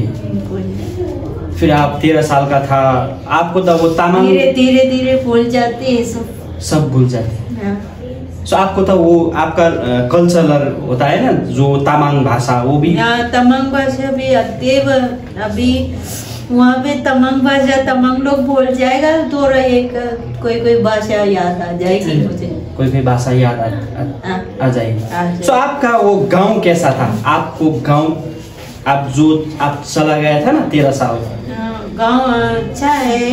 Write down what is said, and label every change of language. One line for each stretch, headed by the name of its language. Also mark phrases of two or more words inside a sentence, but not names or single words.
Hindi: फिर आप 13 साल का था, आपको तो वो तामाङ धीरे भूल जाते हैं, सब भूल जाते हैं। सो आपको तो वो आपका कल्चरल होता है ना, जो तामाङ भाषा, वो भी तामाङ भाषा भी अभी वहाँ पे तामाङ भाषा तामाङ लोग बोल जाएगा, तो कोई भाषा याद आ जाएगी मुझे। कोई भाषा याद आ जाएगी। सो आपका वो गांव कैसा था? आपको गांव आप चला गया था ना 13 साल, गांव अच्छा है।